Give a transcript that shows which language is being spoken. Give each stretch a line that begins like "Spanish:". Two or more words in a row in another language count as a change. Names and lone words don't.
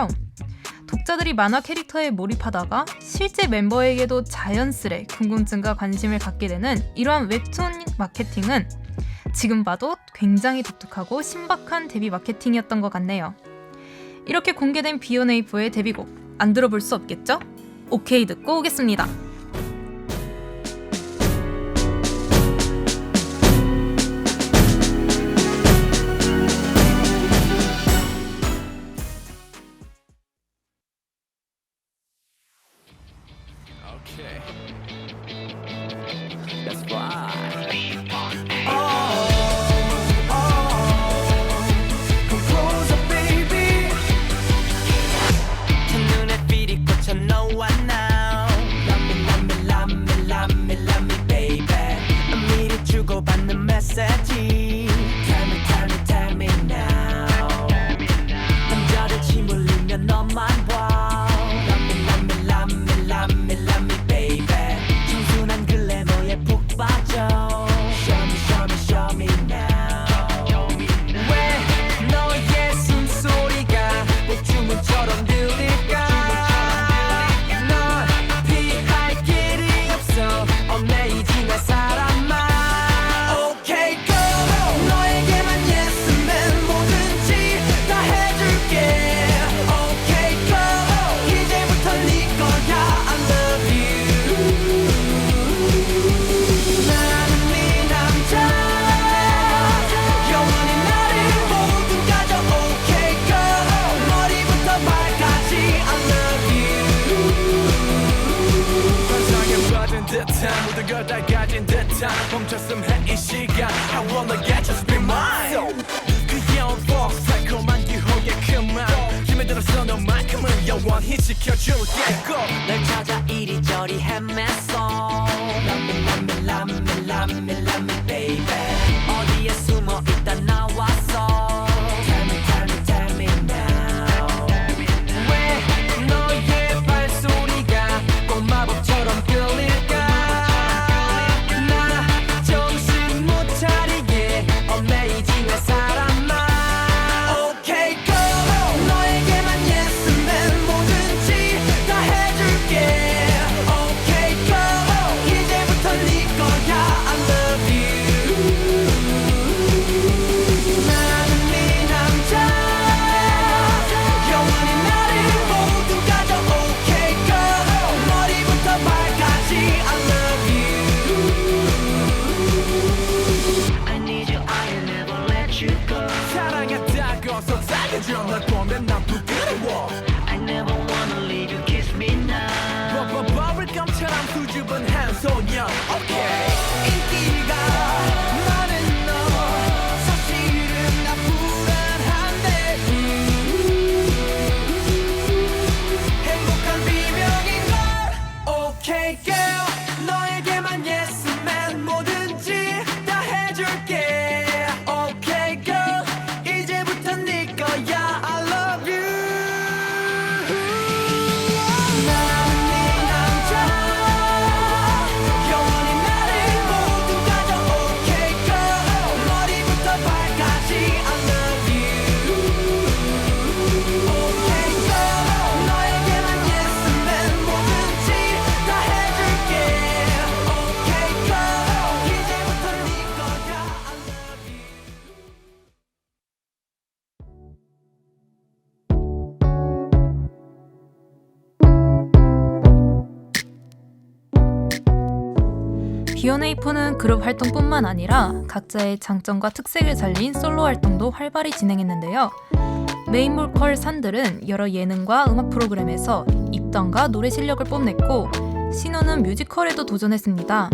Korean: 독자들이 만화 캐릭터에 몰입하다가 실제 멤버에게도 자연스레 궁금증과 관심을 갖게 되는 이러한 웹툰 마케팅은 지금 봐도 굉장히 독특하고 신박한 데뷔 마케팅이었던 것 같네요. 이렇게 공개된 B1A4의 데뷔곡 안 들어볼 수 없겠죠? 오케이 듣고 오겠습니다. Okay.
English: That's why. Come closer, baby.
Korean: 첫눈에 빛이 꽂혀 너와 now.
English: Love me, baby.
Korean: 미리 주고받는 메시지.
English: Tell me now.
Korean: 남자들 침 흘리며 너만 봐.
English: Love me, baby.
Korean: 청순한 글래머에 푹 빠져.
English: Show me now.
Korean: 왜 너의 숨소리가 복주문처럼 들릴까? 널 피할 길이 없어. 얽매이지 내 사람아.
English: Okay, go.
Korean: 너에게만
English: yes man.
Korean: 뭐든지 다 해줄게.
English: Okay, go.
Korean: 이제부터 네 거야.
English: I love you.
Korean: 나는 네 남자. 영원히 나를 모든 가져.
English: Okay, go.
Korean: 머리부터 발까지
English: I love you.
Korean: 환상에 빠진 듯한 모든 걸 다 가진 듯한 멈췄음 해 이 시간
English: I wanna get you to be mine
Korean: 귀여운 fox 달콤한 유혹의 그만 힘에 들어서 너만큼은 영원히 지켜줄게 널 찾아 이리저리 헤맸어.
English: Love me, baby.
Korean: 어디에 숨어 있다 나왔어.
English: Tell me now.
Korean: 왜 너의 발소리가 꼭 마법처럼 들릴까? 나 정신 못 차리게 얽매이지 내 사람아.
English: Okay, go.
Korean: 너에게만
English: yes man.
Korean: 뭐든지 다 해줄게.
English: Okay, go.
Korean: 이제부터 네 거야.
English: I love you.
Korean: 나는 네 남자. 영원히 나를 모두 가져.
English: Okay, go.
Korean: 머리부터 발까지
English: I love you. I need you, I'll never let you go.
Korean: 사랑했다고 속삭여줘 널 보면 난 부끄러워
English: I never wanna leave you, kiss me now.
Korean: 버블감처럼 수줍은 한 소녀 Okay 인기가 많은 너 사실은 나 불안한데 행복한 비명인걸.
English: Okay, girl.
Korean: 너에게만
English: yes man.
Korean: 뭐든지 다 해줄게.
English: Okay, girl.
Korean: 이제부터 네 거야.
English: I love you.
Korean: 나는 네 남자. 영원히 나를 모두 가져.
English: Okay, girl.
Korean: 머리부터 발까지
English: I love you. Okay, girl.
Korean: 너에게만
English: yes man.
Korean: 뭐든지 다 해줄게.
English: Okay, girl.
Korean: 이제부터 네 거야.
English: I love you.
Korean: B1A4는 그룹 활동뿐만 아니라 각자의 장점과 특색을 살린 솔로 활동도 활발히 진행했는데요. 메인 보컬 산들은 여러 예능과 음악 프로그램에서 입담과 노래 실력을 뽐냈고 신호는 뮤지컬에도 도전했습니다.